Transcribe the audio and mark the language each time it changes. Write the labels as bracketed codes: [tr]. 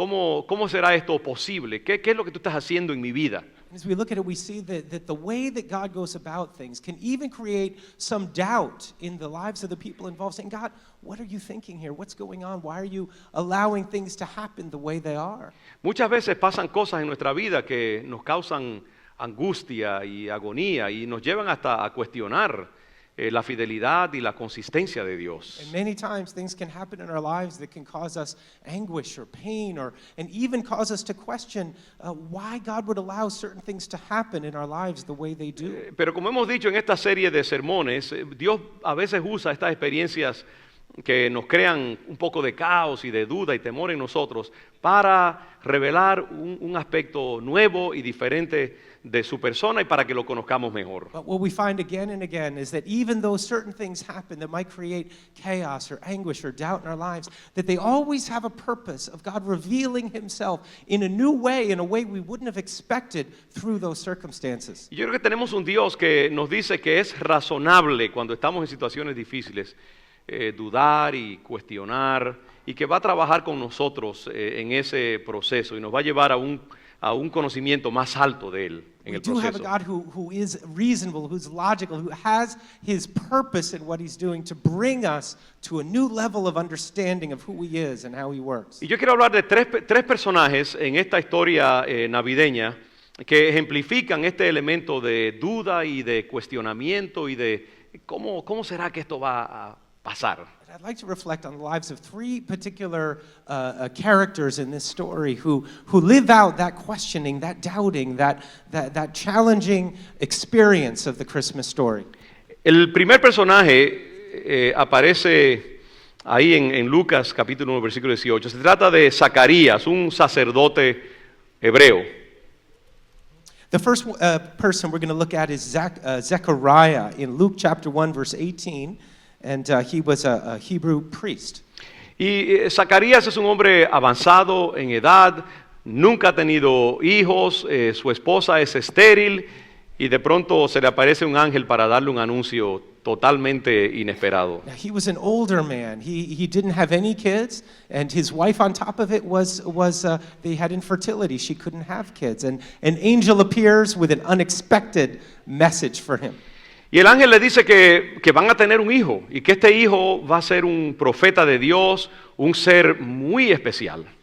[es] ¿Cómo será esto posible? ¿Qué es lo que tú estás haciendo en mi vida? [en] As we look at it, we see that the way that God goes about things can even create some doubt in the lives of the people involved, saying, God, what are you thinking here? What's going on? Why are you allowing things to happen the way they are? [es] Muchas veces pasan cosas en nuestra vida que nos causan angustia y agonía y nos llevan hasta a cuestionar la fidelidad y la consistencia de Dios. [en] And many times things can happen in our lives that can cause us anguish or pain and even cause us to question why God would allow certain things to happen in our lives the way they do. [es] Pero como hemos dicho en esta serie de sermones, Dios a veces usa estas experiencias que nos crean un poco de caos y de duda y temor en nosotros para revelar un aspecto nuevo y diferente de su persona y para que lo conozcamos mejor. [en] But what we find again and again is that even though certain things happen that might create chaos or anguish or doubt in our lives, that they always have a purpose of God revealing himself in a new way, in a way we wouldn't have expected through those circumstances. [es] Y yo creo que tenemos un Dios que nos dice que es razonable cuando estamos en situaciones difíciles dudar y cuestionar y que va a trabajar con nosotros en ese proceso y nos va a llevar a un conocimiento más alto de Él en [en] We [es] el [en] do have a [es] proceso. [en] God who is reasonable, who's logical, who has his purpose in what he's doing to bring us to a new level of understanding of who he is and how he works. [es] Y yo quiero hablar de tres personajes en esta historia navideña que ejemplifican este elemento de duda y de cuestionamiento y de cómo será que esto va a pasar. [en] I'd like to reflect on the lives of three particular characters in this story who live out that questioning, that doubting, that challenging experience of the Christmas story. [es] El primer personaje aparece ahí en Lucas capítulo 1, versículo 18. Se trata de Zacarías, un sacerdote hebreo. [en] The first person we're going to look at is Zechariah in Luke chapter 1, verse 18, and he was a Hebrew priest. [es] Y Zacarías es un hombre avanzado en edad, nunca ha tenido hijos, su esposa es estéril y de pronto se le aparece un ángel para darle un anuncio totalmente inesperado. [en] Now, he was an older man. He didn't have any kids, and his wife on top of it was they had infertility. She couldn't have kids, and an angel appears with an unexpected message for him. [es] Y el ángel le dice que van a tener un hijo y que este hijo va a ser un profeta de Dios, un ser muy especial.